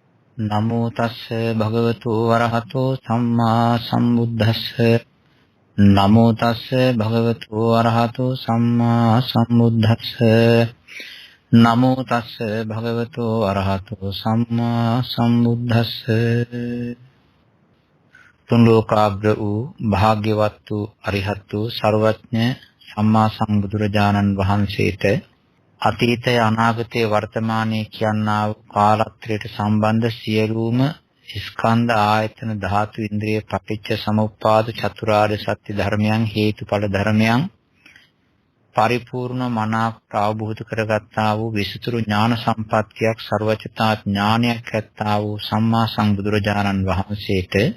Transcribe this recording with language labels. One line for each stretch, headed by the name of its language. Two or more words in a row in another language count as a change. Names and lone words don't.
Pali: නමෝ තස්ස භගවතු වරහතෝ සම්මා සම්බුද්දස්ස නමෝ තස්ස භගවතු වරහතෝ සම්මා සම්බුද්දස්ස නමෝ තස්ස භගවතු වරහතෝ සම්මා සම්බුද්දස්ස
Sinhala: තුන් ලෝකාග්‍ර වූ භාග්‍යවත් වූ අරිහත් වූ සර්වඥ සම්මා සම්බුදුරජාණන් වහන්සේට අතීතය අනාගතය වර්තමානයේ කියනා වූ කාලත්‍රයට සම්බන්ධ සියලුම ස්කන්ධ ආයතන ධාතු ඉන්ද්‍රිය පටිච්ච සමුප්පාද චතුරාර්ය සත්‍ය ධර්මයන් හේතුඵල ධර්මයන් පරිපූර්ණ මනාවට අවබෝධ කරගත්තා වූ විසුතුරු ඥාන සම්පත්තියක් ਸਰවචතා ඥානයක් ඇත්තා වූ සම්මා සම්බුදුරජාණන් වහන්සේට